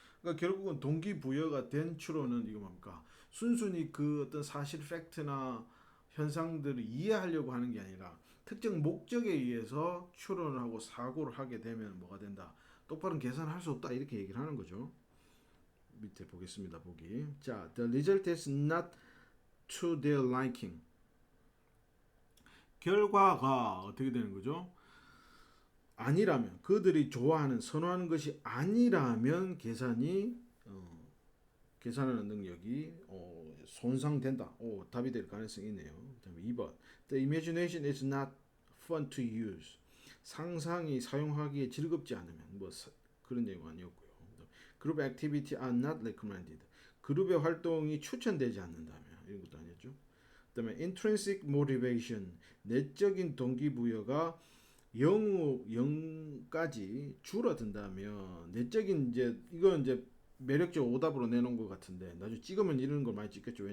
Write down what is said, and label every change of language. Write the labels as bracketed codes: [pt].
[ko] 그러니까 결국은 동기부여가 된 추론은 이거 뭡니까? 순순히 그 어떤 사실 팩트나 현상들을 이해하려고 하는 게 아니라 특정 목적에 의해서 추론을 하고 사고를 하게 되면 뭐가 된다? 똑바른 계산할 수 없다 이렇게 얘기를 하는 거죠. 밑에 보겠습니다. 보기. [en] 자, the result is not to their liking. [ko] 결과가 어떻게 되는 거죠? 아니라면 그들이 좋아하는 선호하는 것이 아니라면 계산하는 능력이 손상된다. 답이 될 가능성이 있네요. 그다음에 2번. [en] The imagination is not fun to use. [ko] 상상이 사용하기에 즐겁지 않으면 그런 내용 아니었고요. [en] Group activity are not recommended. [ko] 그룹의 활동이 추천되지 않는다면 이런 것도 아니었죠. 그다음에 intrinsic motivation 내적인 동기부여가 0까지 줄어든다면 내적인 이건 매력적 오답으로 내놓은 것 같은데 나중에 찍으면 이런 걸 많이 찍겠죠.